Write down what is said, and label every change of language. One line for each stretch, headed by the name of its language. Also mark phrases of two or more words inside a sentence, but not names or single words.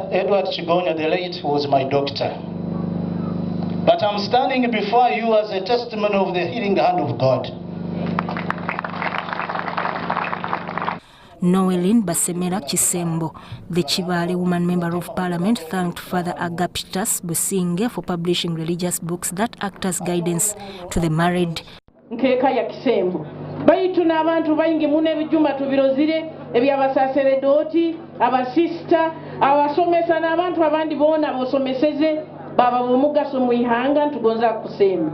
English: Edward Chigonya, the late, was my doctor. But I'm standing before you as a testimony of the healing hand of God. Noeline Basemera Chisembo, the Chibale woman member of parliament, thanked Father Agapitas Businge for publishing religious books that act as guidance to the married.
Tooro: Nkeka ya Kisembo. Baitu na abantu bayingi mune bijuma tubirozire ebyabasaseredoti abasista abasomesa n'abantu abandi bona bosomeseze baba bomugaso mu ihanga ntugonza kusema.